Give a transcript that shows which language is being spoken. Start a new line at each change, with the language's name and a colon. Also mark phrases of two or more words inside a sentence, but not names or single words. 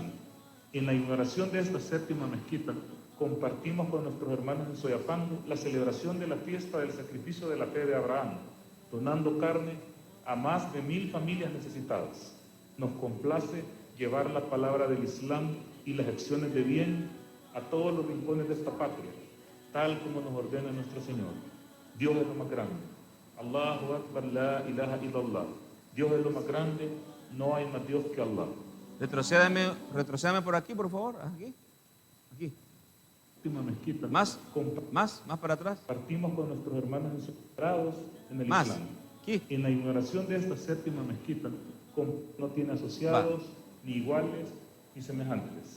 Spanish: En la inauguración de esta séptima mezquita, compartimos con nuestros hermanos en Soyapango la celebración de la fiesta del sacrificio de la fe de Abraham, donando carne a más de 1000 familias necesitadas. Nos complace llevar la palabra del Islam y las acciones de bien a todos los rincones de esta patria, tal como nos ordena nuestro Señor. Dios es lo más grande.
Arabic: الله أكبر، لا إله إلا الله.
Spanish: Dios es lo más grande, no hay más Dios que Allah. Retrocédame por aquí, por favor. Aquí. Última mezquita. Más para atrás. Partimos con nuestros hermanos encerrados en el Más. Islam. Aquí. En la inauguración de esta séptima mezquita, no tiene asociados, ni iguales, ni semejantes.